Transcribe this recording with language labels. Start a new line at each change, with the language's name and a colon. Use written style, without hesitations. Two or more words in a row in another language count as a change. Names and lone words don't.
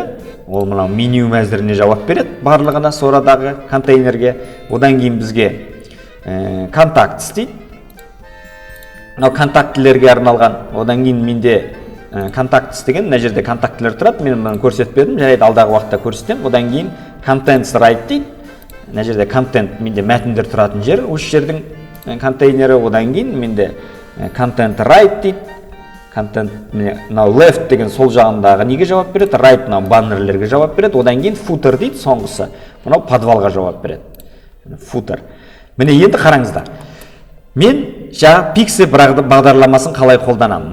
Kazakh: Ол мынау меню мәзіріне жауап береді барлығына сорадағы контейнерге. Одан кейін бізге контактс дейді. Мынау контактілерге арналған. Одан кейін менде контактс деген, мына жерде контактілер тұрады. Мен мұны көрсетпедім, жарайды алдағы уақытта көрсетемін. Одан кейін
English: contents right
Kazakh: дейді. Мына жерде контент менде мәтіндер тұратын жер, осы жердің контейнері. Одан кейін менде
English: content right
Kazakh: дейді. Content мынау left деген сол жағындағы неге жауап береді, right мынау баннерлерге жауап береді. Одан кейін footer дейді, соңғысы. Мынау подвалға жауап береді. Footer. Міне енді қараңыздар. Мен жаңа Pixel бағдарламасын қалай қолданамын?